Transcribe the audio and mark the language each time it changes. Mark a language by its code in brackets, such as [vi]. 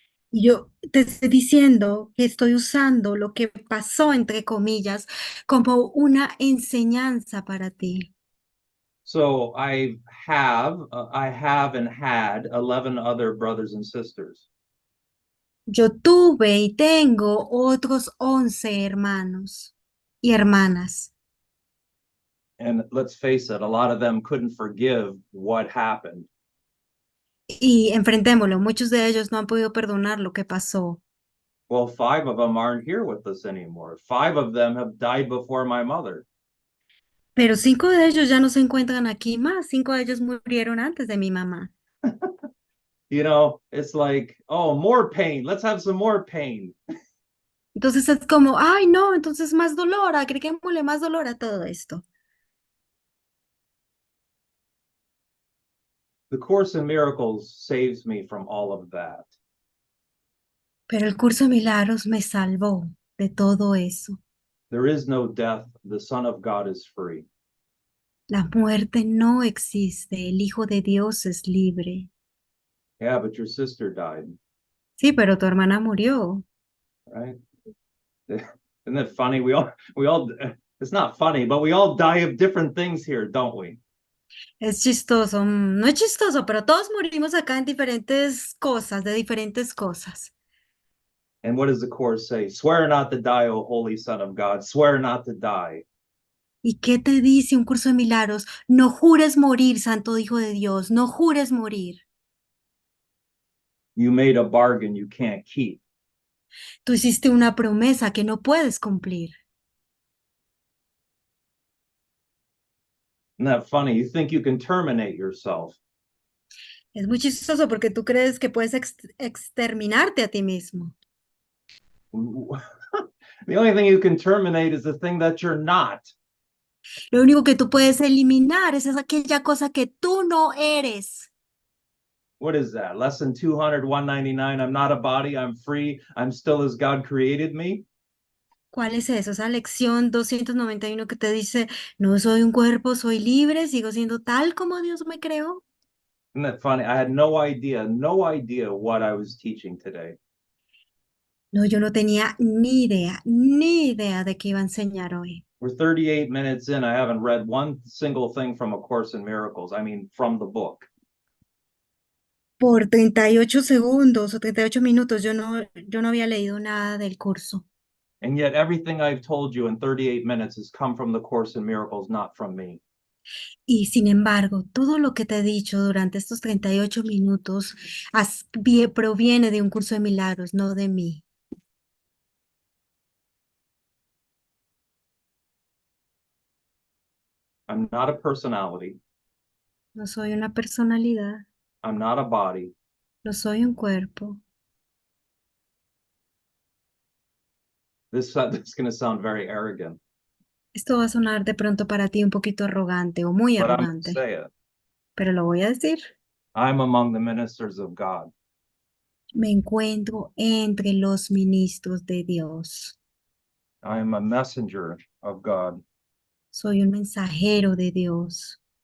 [es] Y yo te estoy diciendo que estoy usando lo que pasó, entre comillas, como una enseñanza para ti. [en] So I have and had 11 other brothers and sisters. [es] Yo tuve y tengo otros 11 hermanos y hermanas. [en] And let's face it, a lot of them couldn't forgive what happened. [es] Y enfrentémoslo, muchos de ellos no han podido perdonar lo que pasó. [en] Well, 5 of them aren't here with us anymore. 5 of them have died before my mother. [es] Pero 5 de ellos ya no se encuentran aquí más. 5 de ellos murieron antes de mi mamá. [en] You know, it's like, oh, more pain. Let's have some more pain. [es] Entonces es como, ay, no, entonces más dolor, agreguémosle más dolor a todo esto. [en] The Course in Miracles saves me from all of that. [es] Pero el curso de Milagros me salvó de todo eso. [en] There is no death. The Son of God is free. [es] La muerte no existe, el Hijo de Dios es libre. [en] Yeah, but your sister died, [es] Sí, pero tu hermana murió. [en] right? Isn't it funny? It's not funny, but we all die of different things here, don't we? [es] Es chistoso, no es chistoso, pero todos morimos acá en diferentes cosas, de diferentes cosas. [en] And what does the Course say? Swear not to die, O Holy Son of God. Swear not to die. [es] ¿Y qué te dice un curso de milagros? No jures morir, Santo Hijo de Dios, no jures morir. [en] You made a bargain you can't keep. [es] Tú hiciste una promesa que no puedes cumplir. [en] Isn't that funny? You think you can terminate yourself. [es] Es muy chistoso porque tú crees que puedes exterminarte a ti mismo. [en] The only thing you can terminate is the thing that you're not. [es] Lo único que tú puedes eliminar es aquella cosa que tú no eres. [en] What is that? Lesson 200, 199. I'm not a body. I'm free. I'm still as God created me. [es] ¿Cuál es eso? Esa lección 291 que te dice, no soy un cuerpo, soy libre, sigo siendo tal como Dios me creó. [en] Isn't that funny? I had no idea what I was teaching today. [es] No, yo no tenía ni idea de qué iba a enseñar hoy. [en] We're 38 minutes in. I haven't read one single thing from A Course in Miracles. I mean, from the book. [es] Por 38 segundos o 38 minutos yo no había leído nada del curso. [en] And yet everything I've told you in 38 minutes has come from the Course in Miracles, not from me. [es] Y sin embargo, todo lo que te he dicho durante estos 38 minutos proviene de un curso de milagros, no de mí. [en] I'm not a personality. [es] No soy una personalidad, [en] I'm not a body. [es] No soy un cuerpo. [en] This is going to sound very arrogant, [es] Esto va a sonar de pronto para ti un poquito arrogante o muy [en] but I'm going to [es] arrogante, [en] say it. [es] pero lo voy a decir. [en] I'm among the ministers of God. [es] Me encuentro entre los ministros de Dios. [en] I am a messenger of God. [es] Soy un mensajero de Dios.